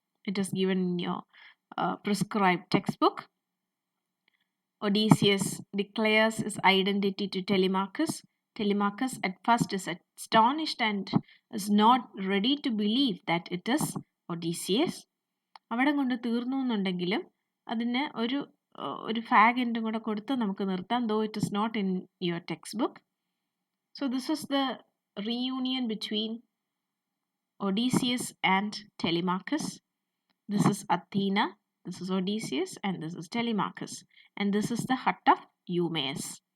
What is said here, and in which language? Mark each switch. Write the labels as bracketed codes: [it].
[en] It is given in your prescribed textbook. Odysseus declares his identity to Telemachus. Telemachus at first is astonished and is not ready to believe that it is Odysseus. [ml] അവിടെ കൊണ്ട് തീർന്നു എന്നുണ്ടെങ്കിലും അതിന് ഒരു ഫാഗ് എൻഡും കൂടെ കൊടുത്ത് നമുക്ക് നിർത്താം, [en] though it is not in your textbook. So this is the reunion between Odysseus and Telemachus. This is Athena, this is Odysseus, and this is Telemachus. And this is the hut of Eumaeus.